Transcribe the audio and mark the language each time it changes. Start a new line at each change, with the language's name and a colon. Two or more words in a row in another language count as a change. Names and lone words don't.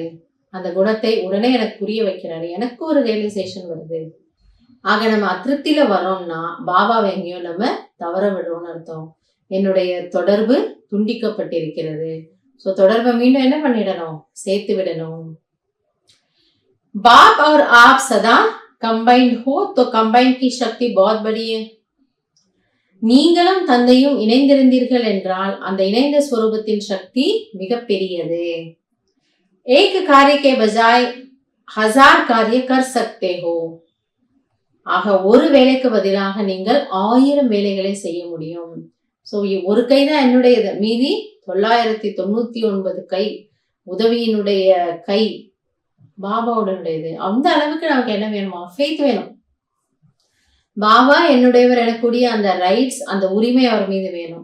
Tamil: அந்த குணத்தை உடனே எனக்கு புரிய வைக்கிறாரு. எனக்கு ஒரு ரியலைசேஷன் வருது. ஆக நம்ம அதிருப்தியில வரோம்னா பாபாவை எங்கேயோ நம்ம தவற விடுறோம்னு அர்த்தம். என்னுடைய தொடர்பு துண்டிக்கப்பட்டிருக்கிறது. ஸோ தொடர்பை மீண்டும் என்ன பண்ணிடணும், சேர்த்து விடணும்.
Hindi: बाप और आप सदा कंबाइंड हो तो कंबाइंड की शक्ति बहुत बड़ी है.
Tamil: நீங்களும் தந்தையும் இணைந்திருந்தீர்கள் என்றால் அந்த இணைந்த ஸ்வரூபத்தின் சக்தி மிக பெரியது.
Hindi: एक कार्य के बजाय 1000 कार्य कर सकते हो.
Tamil: ஆக ஒரு வேலைக்கு பதிலாக நீங்கள் 1000 வேலைகளை செய்ய முடியும். ஸோ ஒரு கை தான் என்னுடையது, மீதி 999 கை உதவியினுடைய கை பாபாவுடனுடையது. அந்த அளவுக்கு நமக்கு என்ன வேணுமா, ஃபெய்த் வேணும். பாபா என்னுடையவர் எனக்கூடிய அந்த ரைட்ஸ், அந்த உரிமை அவர் மீது வேணும்.